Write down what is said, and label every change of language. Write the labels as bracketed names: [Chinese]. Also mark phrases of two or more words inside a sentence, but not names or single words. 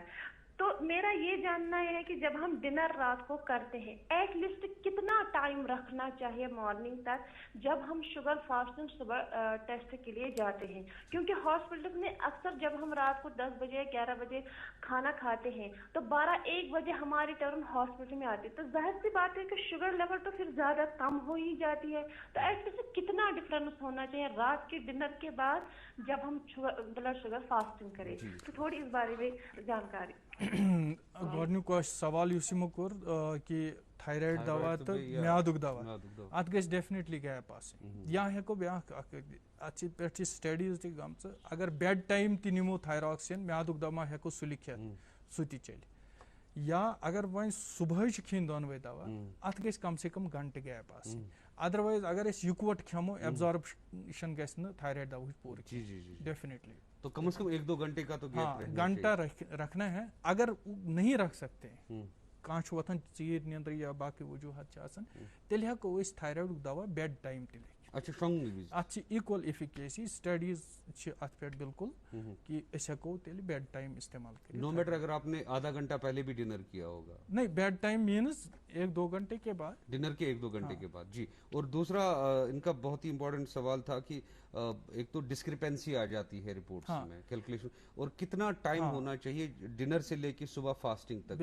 [Urdu] تو میرا یہ جاننا ہے کہ جب ہم ڈنر رات کو کرتے ہیں, [English] at least [Urdu] کتنا ٹائم رکھنا چاہیے مارننگ تک جب ہم [English] sugar fasting [Urdu] صبح ٹیسٹ کے لیے جاتے ہیں, کیونکہ ہاسپٹل میں اکثر جب ہم رات کو 10 بجے 11 بجے کھانا کھاتے ہیں تو 12-1 بجے ہماری ٹرن ہاسپٹل میں آتی ہے, تو ظاہر سی بات ہے کہ [English] sugar level [Urdu] تو پھر زیادہ کم ہو ہی جاتی ہے. تو [English] at least [Urdu] کتنا ڈفرینس ہونا چاہیے رات کے ڈنر کے بعد جب ہم [English] blood sugar fasting [Urdu] کریں, تو تھوڑی اس بارے میں جانکاری. [Kashmiri] گۄڈنیُک سوال یُس یِمو کوٚر کہِ تھایرایڈ دوا تہٕ میادُک دوا اَتھ گژھِ [English] definitely gap [Kashmiri] آسٕنۍ, یا ہٮ۪کو بیٛاکھ اکھ اَتھ چھِ پٮ۪ٹھ چھِ سٹڈیٖز تہِ گٔمژٕ, اگر [English] bed time [Kashmiri] تہِ نِمو تھایراکسِن میادُک دوا ہٮ۪کو سُہ لیکھِتھ سُہ تہِ چلہِ, یا اگر وۄنۍ صُبحٲے چھِ کھیٚنۍ دۄنوَے دوا اَتھ گژھِ [Urdu] کم سے کم [Kashmiri] گنٹہٕ گیپ آسٕنۍ. ادروایز اگر أسۍ یِکوَٹ کھٮ۪مو ایبزاربشن گژھِ نہٕ تھایرایڈ دواہٕچ پوٗرٕ کینٛہہ ڈیفینیٹلی. [Urdu] تو کم از کم 1-2 گھنٹے کا تو گھنٹہ رکھنا ہے. [Kashmiri] اگر نہیں رکھ سکتے کانٛہہ چھُ وۄتھان ژیٖرۍ نیٚنٛدرِ یا باقٕے وجوٗہات چھِ آسان, تیٚلہِ ہٮ۪کو أسۍ تھایرایڈُک دوا [English] bed time [Kashmiri] تہِ لیکھِتھ. اَتھ چھِ [English] equal efficacy, [Kashmiri] سٹڈیٖز چھِ اَتھ پٮ۪ٹھ بالکل کہ أسۍ ہٮ۪کو تیٚلہِ [English] bed time [Kashmiri] استعمال کٔرِتھ. [English] no matter [Urdu] اگر آپ نے آدھا گھنٹہ پہلے بھی ڈنر کیا ہوگا. نہیں, [English] bed time means [Urdu] 1-2 گھنٹے کے بعد, ڈنر کے 1-2 گھنٹے کے بعد. جی, اور دوسرا ان کا بہت ہی امپورٹنٹ سوال تھا کہ ایک تو ڈسکرپینسی آ جاتی ہے رپورٹس میں کیلکولیشن, اور کتنا ٹائم ہونا چاہیے ڈنر سے لے کے صبح فاسٹنگ تک.